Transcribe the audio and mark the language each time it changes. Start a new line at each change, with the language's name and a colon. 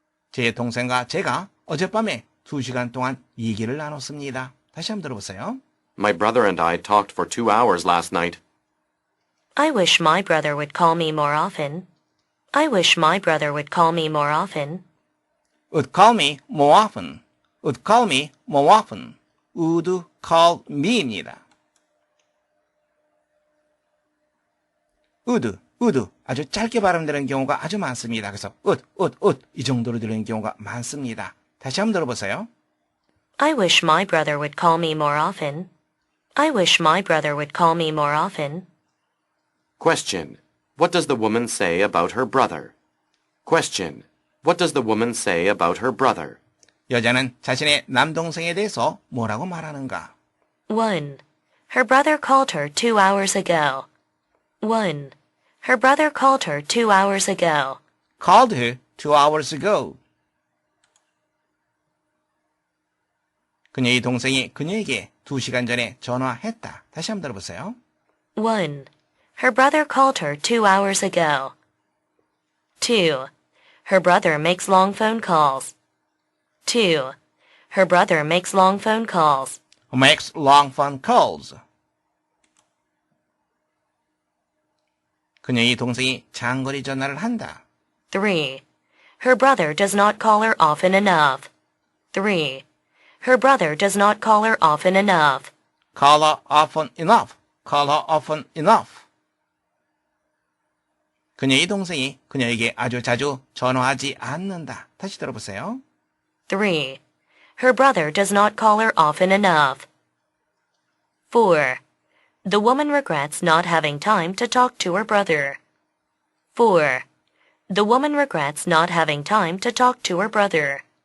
Korean: 제 동생과 제가 어젯밤에 2시간 동안 얘기를 나눴습니다. 다시 한번 들어보세요.
English: My brother and I talked for 2 hours last night. I wish my brother would call me more often. I wish my brother would call me more often. Would call me more often. Would call me more often. Would call me입니다.
Korean: would 아주 짧게 발음되는 경우가 아주 많습니다. 그래서 would 이 정도로 들리는 경우가 많습니다. 다시 한번 들어보세요.
English: I wish my brother would call me more often. I wish my brother would call me more often. Question. What does the woman say about her brother? Question. What does the woman say about her brother?
Korean: 여자는 자신의 남동생에 대해서 뭐라고 말하는가?
English: 1. Her brother called her 2 hours ago. 1. Her brother called her 2 hours ago. Called her 2 hours ago.
Korean: 그녀의 동생이 그녀에게 2시간 전에 전화했다. 다시 한번 들어보세요.
English: 1. Her brother called her 2 hours ago. 2. Her brother makes long phone calls. 2. Her brother makes long phone calls. Makes long phone calls.
Korean: 그녀의 동생이 장거리 전화를 한다.
English: 3. Her brother does not call her often enough. 3. Her brother does not call her often enough. Call her often enough. Call her often enough.
Korean: 그녀의 동생이 그녀에게 아주 자주 전화하지 않는다. 다시 들어보세요.
English: 3. Her brother does not call her often enough. 4. The woman regrets not having time to talk to her brother. 4. The woman regrets not having time to talk to her brother.